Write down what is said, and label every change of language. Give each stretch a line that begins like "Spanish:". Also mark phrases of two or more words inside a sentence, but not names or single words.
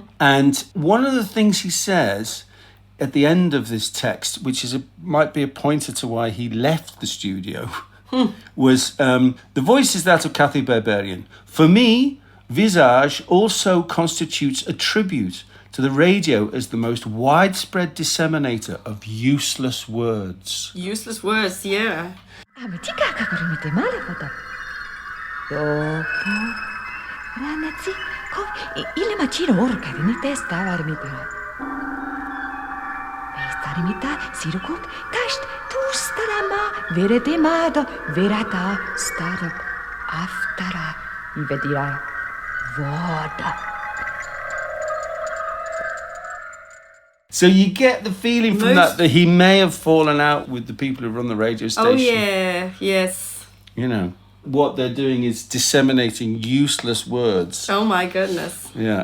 English: And one of the things he says at the end of this text, which might be a pointer to why he left the studio, was, the voice is that of Cathy Berberian. For me, Visage also constitutes a tribute to the radio as the most widespread disseminator of useless words. Useless words, yeah. Dopo ragazzi, il macino orca di testa varmita. Starimita sirukut tast tu starama veretemado verata starab aftara vedira voda. So you get the feeling from that he may have fallen out with the people who run the radio station. Oh yeah, yes. You know. What they're doing is disseminating useless words. Oh my goodness. Yeah.